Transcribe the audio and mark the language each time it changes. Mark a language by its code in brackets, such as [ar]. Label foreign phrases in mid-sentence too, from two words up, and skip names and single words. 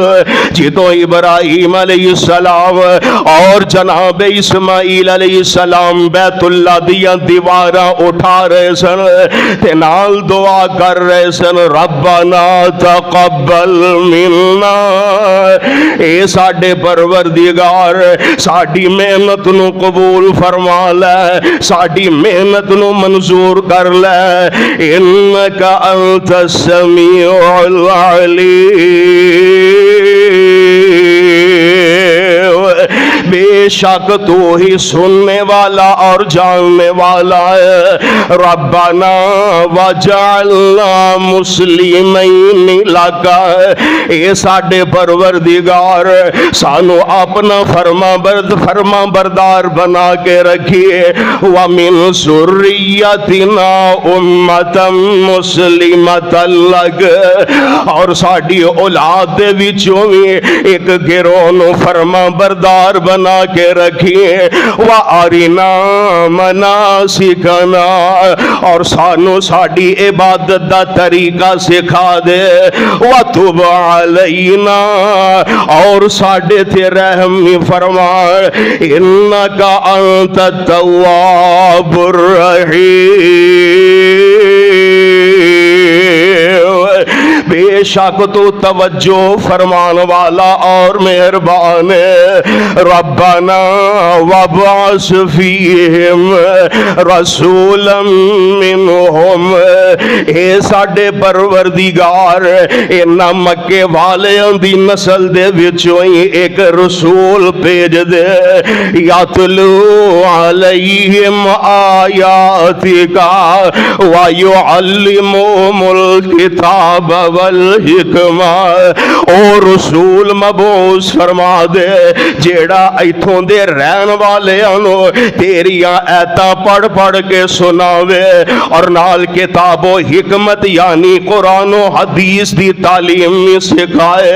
[pa] جدوں ابراہیم علیہ السلام اور جناب اسماعیل علیہ السلام بیت اللہ دیاں دیواراں اٹھا رہے سن تے نال دعا کر رہے سن, [ar] ربنا تقبل منا, [pa] اے ساڈے پروردگار ساڈی محنت نوں قبول فرما لے، ساڈی محنت نوں منظور کر لے. [ar] إنك أنت السميع العليم, [ur] بیشک تو ہی سننے والا اور جاننے والا ہے. [ar] ربنا واجعلنا مسلمين لك, [pa] اے ساڈے پروردگار سانوں اپنا فرماں بردار بنا کے رکھیے. [ar] ومن ذريتنا أمة مسلمة لك, [pa] اور ساڈی اولاد دے وچوں بھی اک گروہ نوں فرماں بردار بنا کے رکھیے. [ar] وأرنا مناسكنا, [pa] اور سانوں ساڈی عبادت دا طریقہ سکھا دے. [ar] وتب علينا, [pa] اور ساڈے تے رحم فرما, [ar] إنك أنت التواب الرحيم, [ur] بیشک تو توجہ فرمان والا اور مہربان ہے. [ar] ربنا وابعث فيهم رسولا منهم, [pa] اے ساڈے پروردگار اینہاں مکے والیاں دی نسل دے وچوں ہی اک رسول بھیج دے. [ar] يتلو عليهم آياتك ويعلمهم الكتاب والحكمة, [pa] او رسول مبعوث فرما دے جیہڑا ایتھوں دے رہن والیاں نوں تیریاں آیتاں پڑھ پڑھ کے سناوے اور نال کتابو حکمت یعنی قرآن اور حدیث دی تعلیم سکھائے.